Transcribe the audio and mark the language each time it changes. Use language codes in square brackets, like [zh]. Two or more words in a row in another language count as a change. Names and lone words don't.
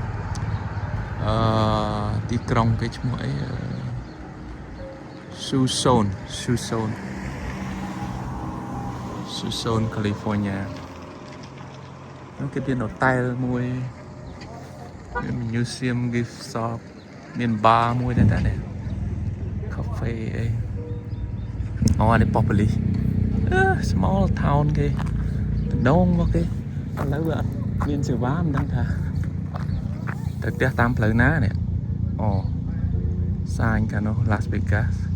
[km] ទីក្រុងគេឈ្មោះអីTucson California គេមាន hotel មួយមាន [en] museum gift [km] shop មាន bar មួយដែរនេះ cafe អីអូអានេះ Populis [en] small town [km] គេដងមកគេឥឡូវវាអត់មានសេវាមិនដឹងថាទៅផ្ទះតាមផ្លូវណានេះអូសាញកាលនោះ Las Vegas